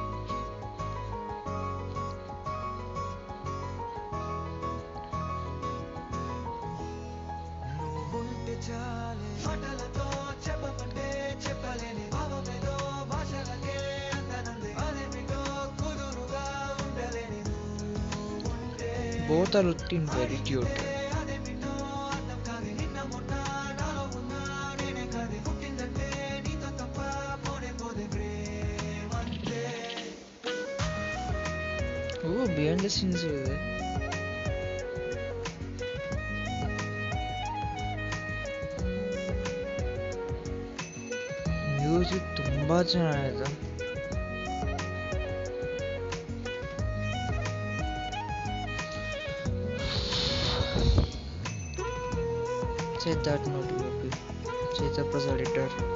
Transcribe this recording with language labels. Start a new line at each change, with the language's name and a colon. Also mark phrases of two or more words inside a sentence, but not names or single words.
Telugu: నువ్వుంటే చాలే. మాటలతో చెప్పమంటే చెప్పలేని భావమేదో భాషలకే అందనందే, అదేమిటో కుదురుగా ఉండలేని నువ్వుంటే,
English: both are looking very cute.
Telugu: అదేమిటో అర్థం కాదు. నిన్న మొన్న నాలో ఉన్న నేనే కాదు, పుట్టిందంటే నీతో తప్ప పోనే పోదే ప్రేమంతే.
English: oh behind the scenes ಇದೆ.
Kannada: ಮ್ಯೂಸಿಕ್ ತುಂಬ ಚೆನ್ನಾಗಿದೆ. ಸಿದ್ಧಾರ್ಥ್ ನೋಟಿ ಚೇತನ್ ಪ್ರಸಾದ್ ಎಡಿಟರ್.